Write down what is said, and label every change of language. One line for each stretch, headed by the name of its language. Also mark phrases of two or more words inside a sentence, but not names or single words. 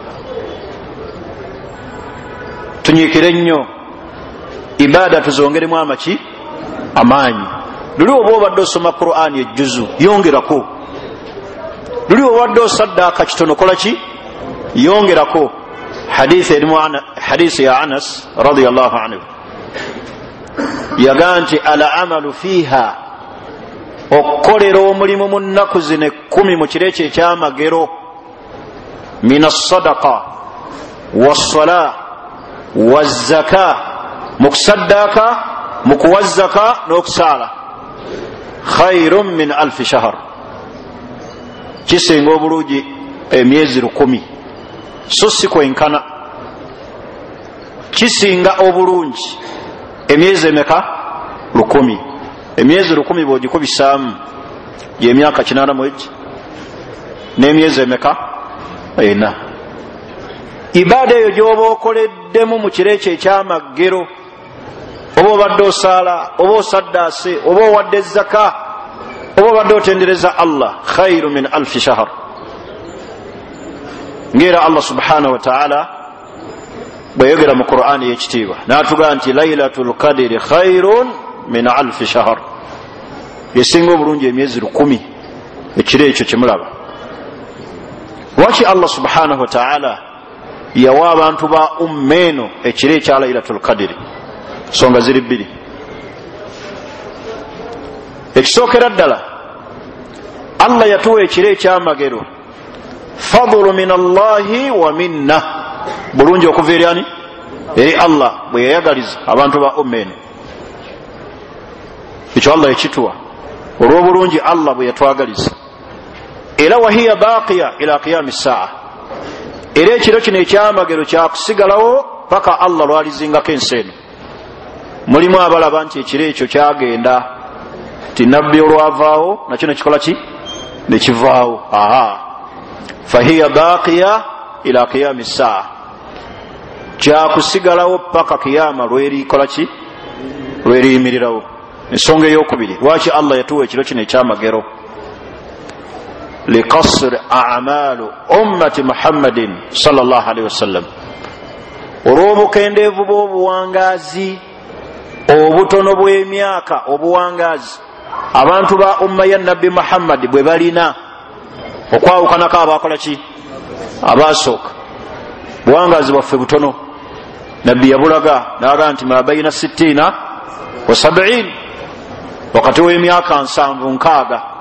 Ganda: tunyiikire nnyo ibaada tuzongeremu amaki amaanyi. luli oba obadde osoma Qur'ani ejjuzu yongerako. luli obadde osaddaaka kitono kola ki yongerako. hadisi ya Anas
Arabic: رضي الله عنه
Ganda: yagaa nti
Arabic: ألا العمل فيها,
Ganda: okukolera omulimu mu nnaku zino 10 mu kiro ekyo ekyamagero,
Arabic: من الصدقة والصلاة والزكاة,
Ganda: mu kusaddaaka mu kuwa zaka n'okusaala,
Arabic: خير من 1000 شهر,
Ganda: kisinga obulungi emyezi 1000. so si kwenkana, kisinga obulungi emyezi emeka 1000. emyezi 1000 bwogikubisaamu y'emyaka 80 n'emyezi emeka 4. ibaada eyo gy'oba okoleddemu mu kiro ekyo ekyamagero oba obadde osaala oba osaddaase oba owadde zaka oba obadde otendereza Allah
Arabic: خير من ألف شهر.
Ganda: Ngera Allah
Arabic: سبحانه وتعالى
Ganda: bweyogera mu Qur'ani y'ekitiibwa n'atugaa nti
Arabic: ليلة القدر خير من ألف شهر,
Ganda: yesinga obulungi emyezi 1000. Ekiro ekyo kyemulaba. Lwaki Allah
Arabic: سبحانه وتعالى
Ganda: yawa abantu ba ummeeno ekiro ekya
Arabic: ليلة القدر?
Ganda: Songa ziri bbiri. Ekisookera ddala, Allah yatuwa ekiro ekyamagero,
Arabic: فضل من الله ومنة,
Ganda: bulungi okuva eri ani? Eri Allah bwe yayagaliza abantu ba ummeeno. Ekyo Allah yakituwa olw'obulungi Allah bwe yatwagaliza. Era
Arabic: وهي باقية إلى قيام الساعة,
Ganda: era ekiro kino ekyamagero kyakusigalawo paka Allah lwalizingako ensi eno. Mulimu abalaba nti ekiro ekyo kyagenda ti nabbi olwavaawo nakyo nekikola ki? Nekivaawo.
Arabic: فهي باقية إلى قيام الساعة,
Ganda: kyakusigalawo paka kiyama lwerikola ki? Lweriyimirirawo. Ensonga eyokubiri, lwaki Allah yatuwa ekiro kino ekyamagero?
Arabic: لقصر أعمار أمة محمد صلى الله عليه وسلم,
Ganda: olw'obukendeevu bw'obuwangaazi obutono bw'emyaka obuwangaazi abantu ba umma ya nabbi Muhammad bwe balina okwawukanako abakola ki? Abasooka. Buwangaazi bwaffe butono. Nabbi yabulaga n'aga nti
Arabic: ما بين 60 و 70,
Ganda: wakati w'emyaka 70-60.